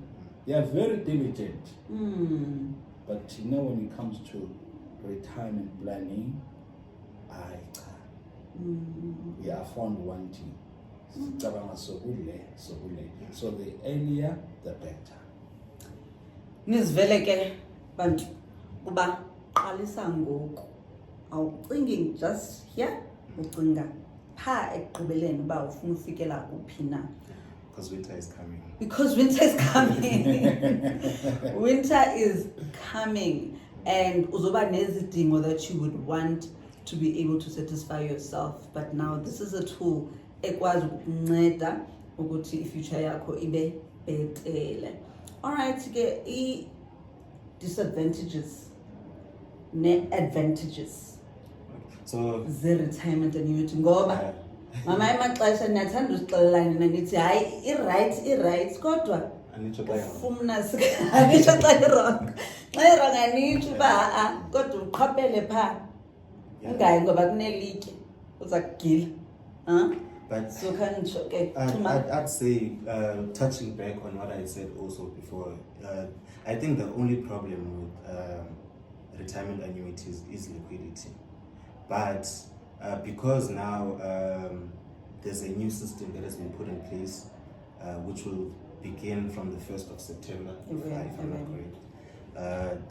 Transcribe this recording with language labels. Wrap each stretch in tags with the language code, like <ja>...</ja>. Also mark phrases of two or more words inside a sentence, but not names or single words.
<en>They are very diligent. But you know, when it comes to retirement planning, we are found wanting. So the earlier, the better.</en> <xh>Nizivele ke bantu uba qalisa ngoku awucingi</xh> <en>just here</en> <xh>ucinga pha ekugqibeleni uba ufuna ufikela kuphi na.</xh> <en>Because winter is coming. Because winter is coming. Winter is coming, and</en> <xh>uzoba nezidingo</xh> <en>that you would want to be able to satisfy yourself. But now this is a tool</en> <xh>ekwazi ukunceda ukuthi ifuture yakho ibe bhetele. Alright, ke disadvantages ne advantages.</xh> <en>So</en> <xh>ze-retirement annuity ngoba mama emaxesha ndiyathanda uzixelelana nina nithi hayi i-right kodwa ufumna anitsho xa i-wrong anitsho uba ha-a kodwa uqhapele phaa ungayi ngoba kunelitye uza kugila.</xh> <en>But</en> <xh>so khanitsho ke</xh> <en>I'd say, touching back on what I said also before, I think the only problem with retirement annuities is liquidity. But because now there's a new system that has been put in place, which will begin from the 1st of September, if I'm not correct.</en>